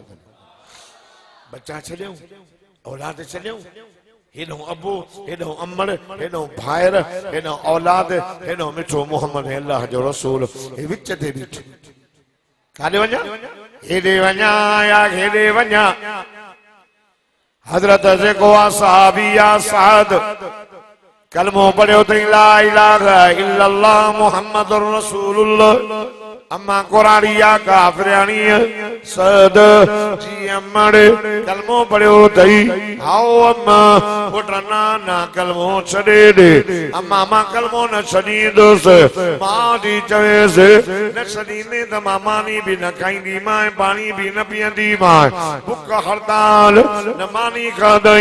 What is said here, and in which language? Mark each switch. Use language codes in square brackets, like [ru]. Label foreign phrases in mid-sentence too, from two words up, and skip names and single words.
[sd] बच्चा छॾियऊं, औलाद छॾियऊं, हेॾो अबो, हेॾो अमड़, हेॾो भाइर, हेॾो औलाद, हेॾो मिठो मोहम्मद अल्लाह जो रसूल विच ते बीठो। काॾे वञा? हेॾे वञा या हेॾे वञा? हज़रत जेको आहे सहाबी आहे साद, कलमो पढ़ियो अथई [ar] لا إله إلا الله محمد رسول الله. [sd] अम्मा कुराड़िया काफिरानी सद जी अम्मड़ कलमो पढ़ियो अथई, आओ अम्मा पुट नाना कलमो छॾे ॾे। अम्मा मां कलमो न छॾींदुसि, मां थी चवेसि न छॾींदे त मां मानी बि न खाईंदी मां, पाणी बि न पीअंदी मां, बुख हड़ताल न मानी खाधई।